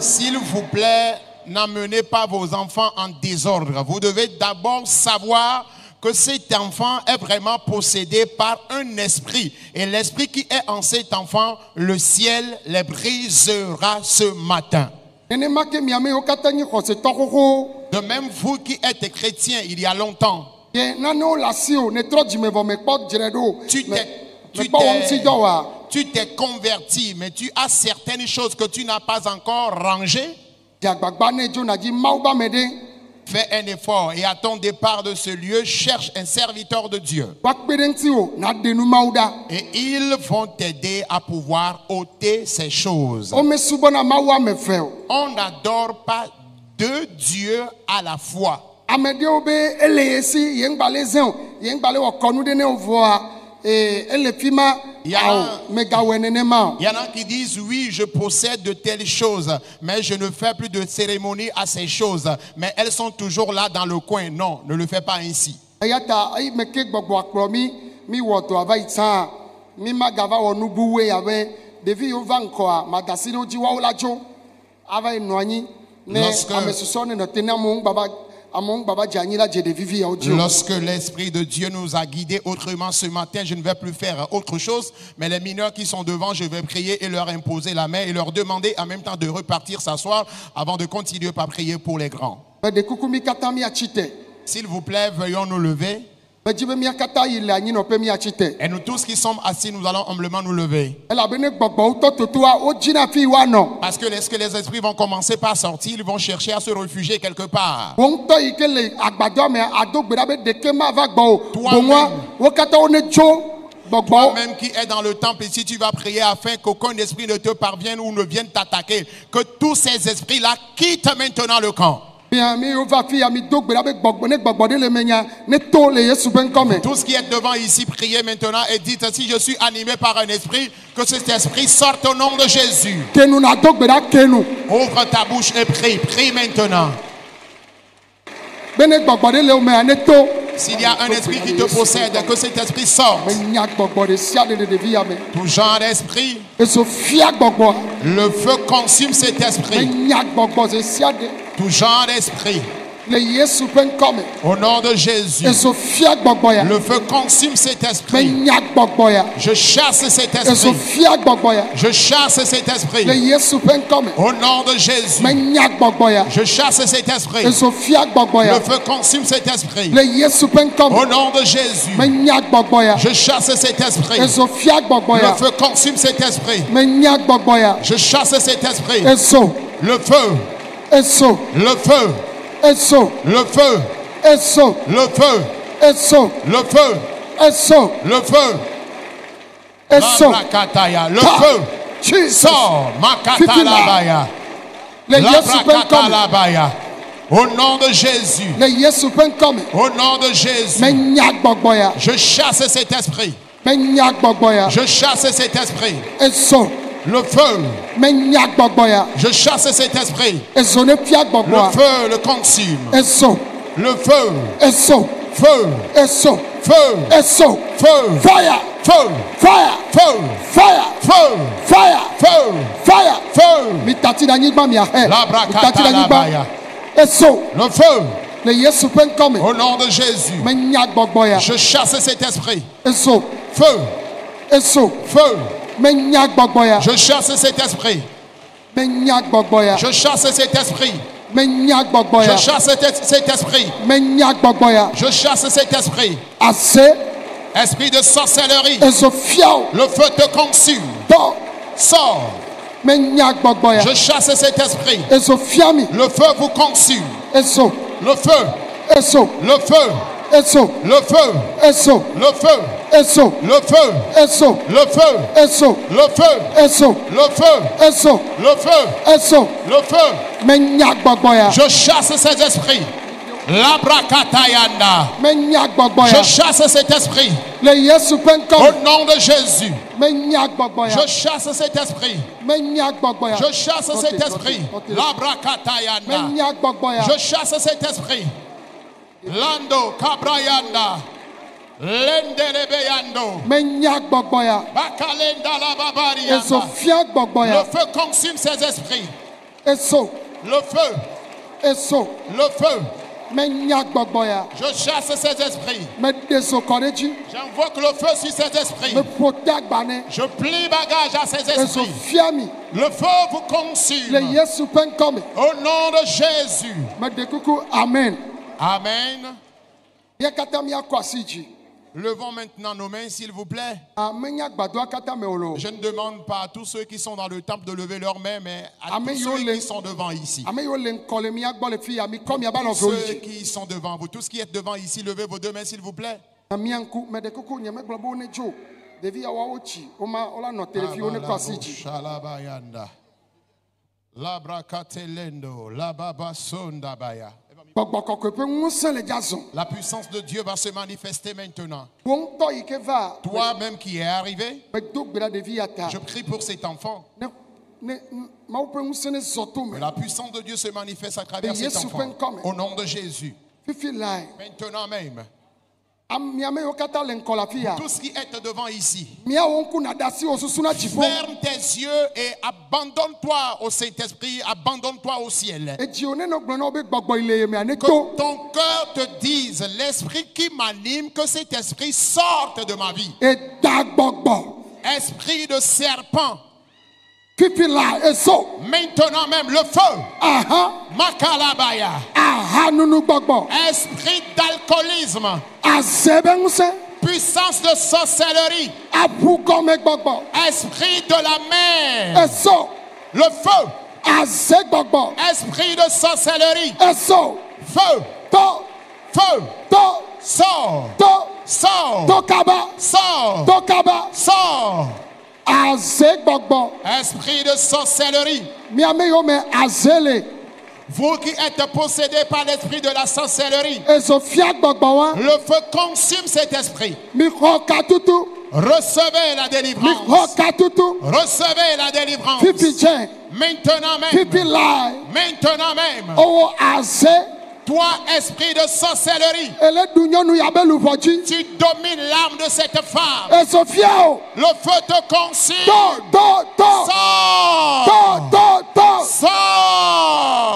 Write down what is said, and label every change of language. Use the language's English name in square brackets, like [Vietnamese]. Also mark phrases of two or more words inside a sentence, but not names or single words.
[French] S'il vous plaît, n'amenez pas vos enfants en désordre. Vous devez d'abord savoir que cet enfant est vraiment possédé par un esprit. Et l'esprit qui est en cet enfant, le ciel les brisera ce matin. [Ewe] Nenema ke miame yiwo katã nye xɔsetɔ xoxowo. [French] De même, vous qui êtes chrétiens il y a longtemps, [Ewe] Ye nanewo le asi o, ne trɔ dzimevɔ mekpɔ dzre ɖo. [French] tu [Ewe] Mekpɔ wɔm si dɔ wa. [French] t'es converti, mais tu as certaines choses que tu n'as pas encore rangées. [Ewe] Dze agbagba ne dzo nadzi Mawu be ame ɖe. [French] Fais un effort et à ton départ de ce lieu, cherche un serviteur de Dieu. [Ewe] Woakpe ɖe ŋuti o, naɖe nu Mawu ɖa. [French] Et ils vont t'aider à pouvoir ôter ces choses. [Ewe] Womesubɔna Mawu ame eve o. [French] On n'adore pas deux dieux à la fois. [Ewe] Ame ɖewo be ele ye si ye ŋgba le zẽ o, ye ŋgba le wɔ kɔnu ɖe ne wo vɔa, ele fi ma megawɔe nenema o. [French] Il y en a qui disent, oui, je possède de telles choses, mais je ne fais plus de cérémonie à ces choses. Mais elles sont toujours là dans le coin. Non, ne le fais pas ainsi. [Ewe] Eya ta eyi me ke gbɔgbɔ akplɔ mi wɔ dɔ ava yi tsã, mi magava wɔ nu buwoe abe ɖevi yiwo va ŋkɔa madasi ɖe wo dzi woawo la tso ava yi nɔ anyi ne ame susɔ ne nɔ te ne amewo ŋgba va dze anyi la dze ɖevivi yawo dzi o. [French] Lorsque l'Esprit de Dieu nous a guidés autrement ce matin, je ne vais plus faire autre chose, mais les mineurs qui sont devant, je vais prier et leur imposer la main et leur demander en même temps de repartir s'asseoir avant de continuer par prier pour les grands. [Ewe] Ɖe kuku mi katã miatsi te. [French] S'il vous plaît, veuillons nous lever. [Ewe] Medzi be mia katã yi le anyinɔƒe miatsi te. [French] Et nous tous qui sommes assis, nous allons humblement nous lever. [Ewe] Elabene gbɔgbɔwo tɔ totoa wodzina fi woanɔ. [French] Parce que lorsque les esprits vont commencer par sortir, ils vont chercher à se réfugier quelque part. [Ewe] Wo ŋutɔ yi ke le agbadɔ me ado gbe ɖa be ɖeke mava gbɔ o. [French] Toi-même. [Ewe] Boŋua wo katã wo ne tso gbɔgbɔwo. [French] Toi-même qui es dans le temple ici, tu vas prier afin qu'aucun esprit ne te parvienne ou ne vienne t'attaquer. Que tous ces esprits-là quittent maintenant le camp. Bien, [Ewe] mi va fi ya mi do gbe ɖa be gbɔgbɔ ne gbɔgbɔ ɖe le me nya ne to le Yesu ƒe ŋkɔ me. [French] Tous qui êtes devant ici, priez maintenant et dites, si je suis animé par un esprit, que cet esprit sorte au nom de Jésus. [Ewe] Kenu na do gbe ɖa kenu. [French] Ouvre ta bouche et prie. Prie maintenant. [Ewe] Be ne gbɔgbɔ ɖe le wo mea ne to. [French] S'il y a un esprit qui te possède, que cet esprit sorte. [Ewe] Menya gbɔgbɔ ɖe sia ɖe le ɖevi ya me. [French] Tout genre d'esprit, [Ewe] Eso fia gbɔgbɔ. [French] le feu consume cet esprit. [Ewe] Menya gbɔgbɔ ɖe sia ɖe [French] Tout genre d'esprit, [Ewe] le Yesu ƒe ŋkɔ me. [French] au nom de Jésus. [Ewe] Eso fia gbɔgbɔ ya. [French] Le feu consume cet esprit. [Ewe] Menya gbɔgbɔ ya. [French] Je chasse cet [Ewe] Eso [French] esprit. [Ewe] fia gbɔgbɔ ya. [French] Je chasse cet esprit. [Ewe] Le Yesu ƒe ŋkɔ me. [French] Au nom de Jésus. [Ewe] Menya gbɔgbɔ ya. [French] Je chasse cet esprit. [Ewe] Eso fia gbɔgbɔ ya. [French] Le feu consume cet esprit. [Ewe] Le Yesu ƒe ŋkɔ [French] Au [Ewe] me. [French] nom de Jésus. [Ewe] Menya gbɔgbɔ ya. [French] Je chasse cet esprit. [Ewe] Eso fia gbɔgbɔ [French] Le [Ewe] ya. [French] feu consume cet esprit. [Ewe] Menya gbɔgbɔ ya. [French] Je chasse cet esprit. [Ewe] Eso, [French] Le feu. [Ewe] eso, [French] Le feu. [Ewe] eso, [French] Le feu. [Ewe] eso, [French] Le feu. [Ewe] eso, [French] Le feu. [Ewe] eso, [French] Le feu. [Ewe] eso. Labrakataya. Le Ta- [French] feu. Jesus. Sors. Makatalabaya. [Ewe] Le Yesu ƒe ŋkɔ me. Labrakatala. [French] Au nom de Jésus. [Ewe] Le Yesu ƒe ŋkɔ me. [French] Au nom de Jésus. [Ewe] Menya gbɔgbɔ ya. [French] Je chasse cet esprit. [Ewe] Menya gbɔgbɔ ya. [French] Je chasse cet esprit. [Ewe] Eso, [French] Le feu. [Ewe] menya gbɔgbɔ ya. [French] Je chasse cet esprit. [Ewe] Eso ne fia [French] Le [Ewe] gbɔgbɔa. [French] feu le consume. [Ewe] Eso, [French] Le feu. [Ewe] eso, [French] Feu. [Ewe] eso, [French] Feu. [Ewe] eso. [French] Feu. [English] Fire, [French] Feu. [English] fire, [French] Feu. [English] fire, [French] Feu. [English] fire, [French] Feu. [English] fire. [French] Feu. [Ewe] Mi tati ɖe anyigba miahe. Mi tati ɖe Labrakatala. anyigba. Eso, [French] Le feu. [Ewe] le Yesu ƒe ŋkɔ me. [French] Au nom de Jésus. [Ewe] Menya gbɔgbɔ ya. [French] Je chasse cet esprit. [Ewe] Eso, [French] Feu. [Ewe] eso, [French] Feu. [Ewe] menya gbɔgbɔ ya. [French] Je chasse cet esprit. [Ewe] Menya gbɔgbɔ ya. [French] Je chasse cet esprit. [Ewe] Menya gbɔgbɔ [French] Je [Ewe] ya. [French] chasse cet esprit. [Ewe] Menya gbɔgbɔ ya. [French] Je chasse cet esprit. [Ewe] Ase, [French] Esprit de sorcellerie. [Ewe] eso fiawo. [French] Le feu te consume. [Ewe] Tɔ, [French] Sors. [Ewe] menya gbɔgbɔ ya. [French] Je chasse cet esprit. [Ewe] Eso fiami. [French] Le feu vous consume. [Ewe] Eso, [French] Le feu. [Ewe] eso, [French] Le feu. [Ewe] eso, [French] Le feu. [Ewe] eso, [French] Le feu. [Ewe] eso, [French] Le feu. [Ewe] eso, [French] Le feu. [Ewe] eso, [French] Le feu. [Ewe] eso, [French] Le feu. [Ewe] eso, [French] Le feu. [Ewe] eso. [French] Le feu. [Ewe] Menya gbɔgbɔ ya. [French] Je chasse cet esprit. Labrakatayanda. [Ewe] Menya gbɔgbɔ [French] Je [Ewe] ya. [French] chasse cet esprit. [Ewe] Le Yesu ƒe ŋkɔ [French] Au [Ewe] me. [French] nom de Jésus. [Ewe] Menya gbɔgbɔ ya. [French] Je chasse cet esprit. [Ewe] Menya gbɔgbɔ ya. [French] Je chasse cet esprit. Notez. Labrakatayanda. [Ewe] Menya gbɔgbɔ ya. [French] Je chasse cet esprit. Lando Kabrayanda. Lendelebeyando. [Ewe] menya gbɔgbɔ ya Bakalenda la babarianda. ezofia gbɔgbɔ [French] Le [Ewe] ya [French] feu consume ces esprits. [Ewe] eso [French] Le feu. [Ewe] eso [French] Le feu. [Ewe] menya gbɔgbɔ ya [French] Je chasse ces esprits. [Ewe] medezo kɔ ɖe dzi [French] J'invoque le feu sur ces esprits. [Ewe] meƒo te agbanɛ [French] Je plie bagage à ces esprits. [Ewe] ezofia mi [French] Le feu vous [Ewe] le [French] consume. [Ewe] yesu ƒe ŋkɔ me [French] Au nom de Jésus. [Ewe] meɖe kuku amen [French] Amen. [Ewe] ya katã míakɔ asi dzi [French] Levons maintenant nos mains, s'il vous plaît. [Ewe] amenya gbadɔa katã me wòle o [French] Je ne demande pas à tous ceux qui sont dans le temple de lever leurs mains, mais à Amen. tous ceux qui sont devant ici. [Ewe] ame yiwo le ŋkɔ le mía gbɔ le fi ya mikɔ miaba [French] Tous [Ewe] nɔviwo yi [French] ceux [Ewe] dzi [French] qui sont devant vous, tous qui êtes devant ici, levez vos deux mains, s'il vous plaît. [Ewe] na mía ŋku meɖe kuku nye megblɔ be wo ne dzo ɖevi ya woawo tsi wola nɔ te ɖe fi wo ne kɔ asi dzi Shalabayanda. Labrakatelendo, lababasondabaya. gbɔgbɔ kɔkɔe ƒe ŋusẽ le dzazɔ [French] La puissance de Dieu va se manifester maintenant. [Ewe] wo ŋutɔ yi ke va [French] Toi-même qui es arrivé, [Ewe] medo gbe ɖa ɖevi ya ta [French] je prie pour cet enfant. [Ewe] ne mawu ƒe ŋusẽ ne zɔ to [French] Que [Ewe] me [French] la puissance de Dieu se manifeste à travers Et cet Jésus enfant. peut comme. Au nom de Jésus. [Ewe] fifi lae [French] Maintenant même, [Ewe] miame yiwo katã le ŋkɔ le afi ya [French] tous qui êtes devant ici, [Ewe] míawo ŋku na ɖe asi wo susu na dziƒo [French] ferme tes yeux et abandonne-toi au Saint-Esprit, abandonne-toi au ciel. [Ewe] edziwo ne nɔ gblɔ na wo be gbɔgbɔ yi le ye mea ne [French] Que [Ewe] to [French] ton cœur te dise, l'esprit qui m'anime, que cet esprit sorte de ma vie. [Ewe] eda gbɔgbɔ [French] Esprit de serpent, [Ewe] fifi lae eso [French] maintenant même le feu, [Ewe] aha Makalabaya. aha nunu gbɔgbɔ [French] Esprit d'alcoolisme, [Ewe] aze be ŋusẽ [French] puissance de sorcellerie, [Ewe] aƒu gɔme gbɔgbɔ [French] esprit de la mer, [Ewe] eso [French] le feu, [Ewe] aze gbɔgbɔ [French] esprit de sorcellerie, [Ewe] eso [French] feu, [Ewe] to [French] feu, [Ewe] to [French] sors, [Ewe] to [French] sors, [Ewe] to kaba [French] sors, [Ewe] to kaba [French] sors. [Ewe] aze gbɔgbɔ [French] Esprit de sorcellerie, [Ewe] miame yiwo me aze le [French] vous qui êtes possédés par l'esprit de la sorcellerie, [Ewe] ezofia gbɔgbɔ wa [French] le feu consume cet esprit. [Ewe] mixɔ katutu [French] Recevez la [Ewe] mixɔ [French] délivrance. [Ewe] katutu [French] Recevez la délivrance. [Ewe] fifi dze [French] Maintenant même. [Ewe] fifi lae [French] Maintenant même. [Ewe] owó aze [French] Toi, esprit de sorcellerie, [Ewe] ele du nyɔnu ya be luʋɔ dzi [French] tu domines l'âme de cette femme. [Ewe] ezofia o [French] Le feu te consume. [Ewe] to [French] Sors. Sors.